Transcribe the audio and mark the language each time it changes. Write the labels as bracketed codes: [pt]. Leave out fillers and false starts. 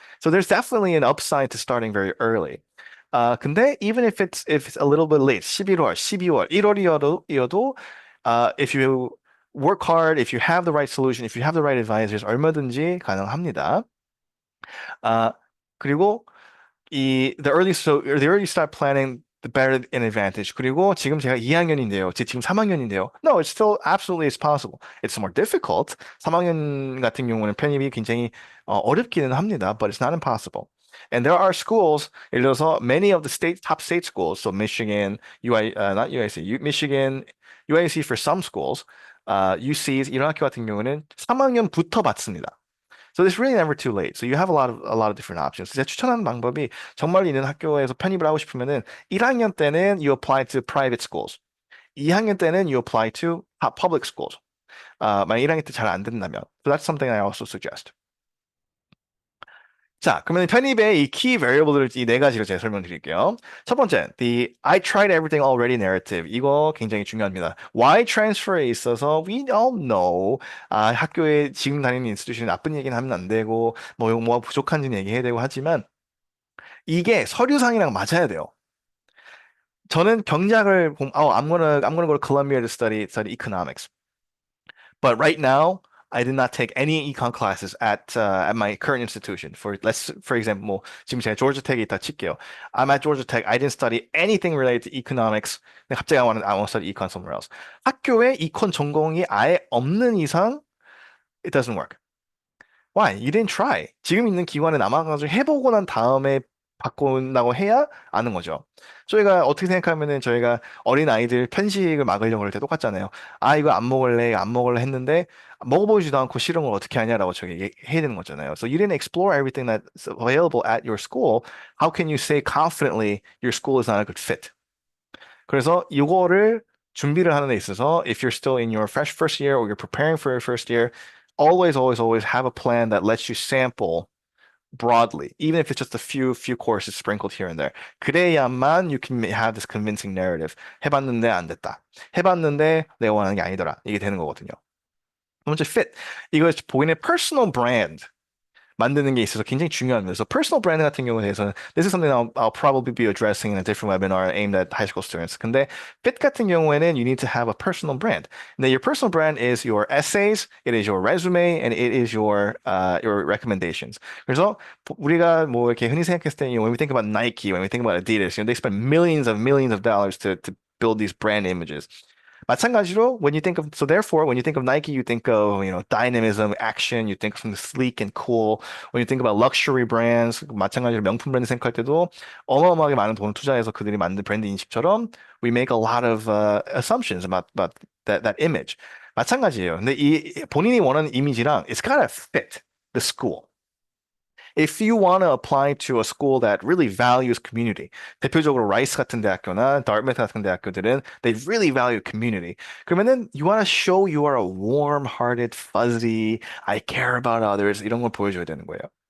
[en] So there's definitely an upside to starting very early. 근데 even if it's a little bit late, [ko] 11월, 12월, 1월이어도 [en] if you work hard, if you have the right solution, if you have the right advisors, [ko] 얼마든지 가능합니다. [en] 그리고 the early start planning, the better in advantage. [ko] 그리고 지금 제가 2학년인데요. 지금 3학년인데요. [en] No, it's still absolutely is possible. It's more difficult. [ko] 3학년 같은 경우는 편입이 굉장히 어렵기는 합니다. [en] But it's not impossible. And there are schools, 예를 들어서 many of the top state schools, so Michigan, not UIC, Michigan, UIC for some schools, UCs [ko] 이런 학교 같은 경우는 3학년부터 받습니다. [en] So it's really never too late. So you have a lot of different options. [ko] 제가 추천하는 방법이 정말 있는 학교에서 편입을 하고 싶으면은 1학년 때는 [en] you apply to private schools. [ko] 2학년 때는 [en] you apply to public schools. [ko] 만약 1학년 때 잘 안 된다면. [en] So that's something I also suggest. [ko] 자, 그러면 편입의 이 key variable을 이 네 가지로 제가 설명드릴게요. 첫 번째, [en] the I tried everything already narrative. [ko] 이거 굉장히 중요합니다. Y transfer에 있어서 [en] we all know [ko] 학교에 지금 다니는 인스티튜션이 나쁜 얘기는 하면 안 되고 뭐 부족한지는 얘기해야 되고 하지만 이게 서류상이랑 맞아야 돼요. 저는 경제학을 [en] I'm gonna go to Columbia to study economics. But right now, I did not take any econ classes at my current institution. [ko] For example, 뭐 지금 제가 Georgia Tech에 있다 칠게요. [en] I'm at Georgia Tech. I didn't study anything related to economics. [ko] 근데 갑자기 [en] I want to study econ somewhere else. [ko] 학교에 이콘 전공이 아예 없는 이상 [en] it doesn't work. Why? You didn't try. [ko] 지금 있는 기관에 남아가지고 해보고 난 다음에 바꾼다고 해야 아는 거죠. 저희가 어떻게 생각하면은 저희가 어린 아이들 편식을 막으려고 할 때 똑같잖아요. 아, 이거 안 먹을래, 이거 안 먹을래 했는데 먹어보지도 않고 싫은 걸 어떻게 하냐라고 저기 해야 되는 거잖아요. [en] So you didn't explore everything that's available at your school. How can you say confidently your school is not a good fit? [ko] 그래서 이거를 준비를 하는 데 있어서 [en] if you're still in your first year or you're preparing for your first year, always have a plan that lets you sample broadly, even if it's just a few courses sprinkled here and there. 그래야만 you can have this convincing narrative. [ko] 해봤는데 안 됐다. 해봤는데 내가 원하는 게 아니더라. 이게 되는 거거든요. 두 번째, fit. 이거 본인의 personal brand. 만드는 게 있어서 굉장히 중요합니다. 그래서 personal brand 같은 경우에 대해서는 [en] this is something I'll probably be addressing in a different webinar aimed at high school students. [ko] 근데 fit 같은 경우에는 [en] you need to have a personal brand. 근데 your personal brand is your essays, it is your resume, and it is your recommendations. [ko] 그래서 우리가 뭐 이렇게 흔히 생각했을 때 [en] when we think about Nike, when we think about Adidas, they spend millions of dollars to build these brand images. [ko] 마찬가지로 [en] when you think of Nike, you think of dynamism, action, you think of something sleek and cool. When you think about luxury brands, [ko] 마찬가지로 명품 브랜드 생각할 때도 어마어마하게 많은 돈을 투자해서 그들이 만든 브랜드 인식처럼 [en] we make a lot of assumptions about that image. [ko] 마찬가지예요. 근데 이 본인이 원하는 이미지랑 [en] it's gotta fit the school. If you want to apply to a school that really values community, [ko] 대표적으로 라이스 같은 대학교나 다르메트 같은 대학교들은 [en] they really value community. 그러면은 you want to show you are a warm-hearted, fuzzy, I care about others [ko] 이런 걸 보여줘야 되는 거예요.